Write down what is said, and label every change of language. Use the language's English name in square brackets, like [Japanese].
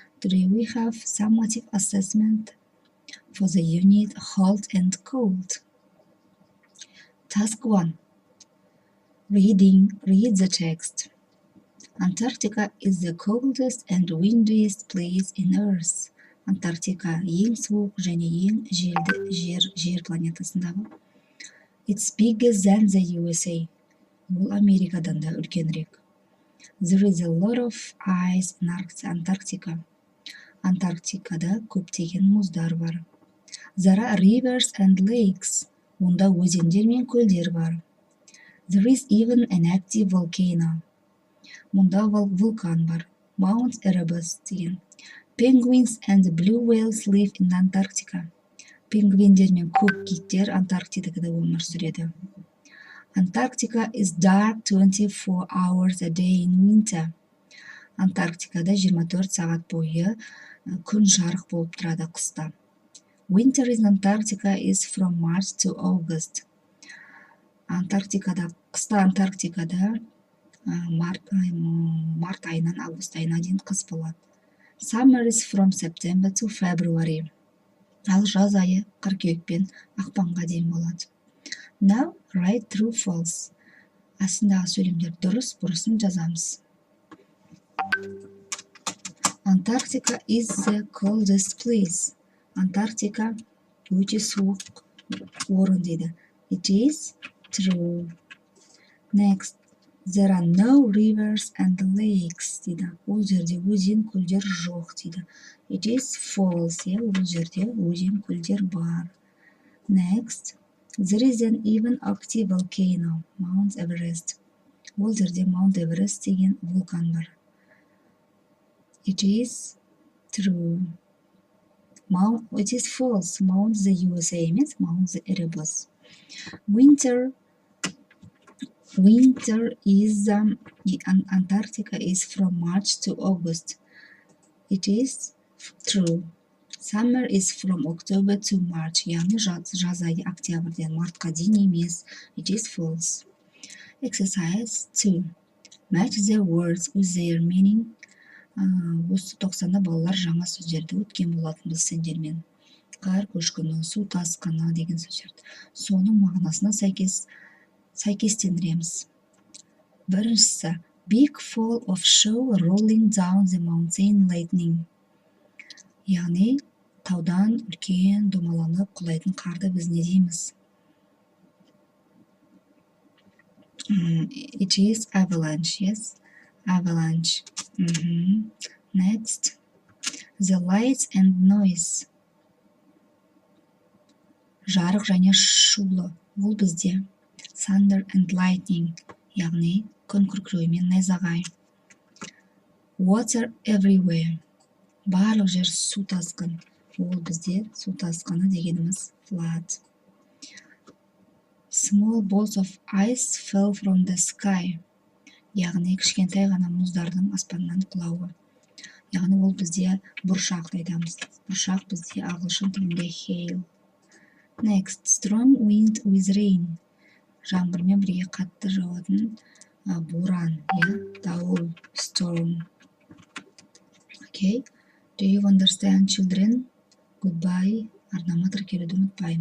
[English] Today we have summative assessment for the unit hot and cold. Task 1. Reading. Read the text. Antarctica is the coldest and windiest place in Earth. [Kazakh] Антарктика ең суық және ең желді жер планетасындағы. [English] It's bigger than the USA. [Kazakh] Бұл Америкадан да үлкенірек. [English] There is a lot of ice in Antarctica. [Kazakh] Антарктикада көптеген мұздар бар. [English] There are rivers and lakes. [Kazakh] Онда өзендер мен көлдер бар. [English] There is even an active volcano. [Kazakh] Мұнда вулкан бар. Mount Erebus деген. [English] Penguins and blue whales live in Antarctica. [Kazakh] Пингвиндер мен көк киттер Антарктикада өмір сүреді. [English] Antarctica is dark 24 hours a day in winter. [Kazakh] Антарктикада 24 сағат бойы күн жарық болып тұрады қыста. [English] Winter in Antarctica is from March to August. [Kazakh] Қыста Антарктикада март айынан август айына дейін қыс болады. [English] Summer is from September to February. [Kazakh] Ал жаз айы қыркүйек пен ақпанға дейін болады. [English] Now write true false. [Kazakh] Астындағы сөйлемдер дұрыс, бұрысын жазамыз. [English] Antarctica is the coldest place. [Kazakh] Антарктика өте суық орын дейді. [English] It is true. Next. There are no rivers and lakes дейді. [Kazakh] Ол жерде өзен, көлдер жоқ дейді. [English] It is false. [Kazakh] Ол жерде өзен, көлдер бар. [English] Next. There is an even active volcano, Mount Everest. [Kazakh] Ол жерде Mount Everest деген вулкан бар. [English] It is true. It is false. Mount the USA емес, Mount the Erebus. Winter is Antarctica is from March to August. It is true. Summer is from October to March. [Kazakh] Яғни жаз айы октябрьден мартқа дейін емес. [English] It is false. Exercise 2. Match the words with their meaning. [Kazakh] Осы тоқсанда балалар жаңа сөздерді өткен болатын біз сендермен. Қар көшкіні, су тасқыны деген сөздерді. Соның мағынасына сәйкестендіреміз. [English] Біріншісі, big fall of snow rolling down the mountain lightning. [Kazakh] Яғни таудан үлкен домаланып құлайтын қарды біз не дейміз? [English] It is avalanche, yes? Avalanche. Next. The lights and noise. [Kazakh] Жарық және шулы. Ол бізде. [English] Thunder and lightning. [Kazakh] Яғни күн күркіреуі мен найзағай. [English] Water everywhere. [Kazakh] Барлық жер су тасқын. Ол бізде су тасқыны дегеніміз flood. [English] Small balls of ice fell from the sky. [Kazakh] Яғни кішкентай ғана мұздардың аспаннан құлауы. Яғни ол бізде бұршақ айтамыз. Бұршақ бізде ағылшын тілінде hail. [English] Next, strong wind with rain. [Kazakh] Жаңбырмен бірге қатты жауатын боран, дауыл, storm. [English] Okay, do you understand, children? Goodbye. [Kazakh] Арнама тіркелуді ұмытпаймын.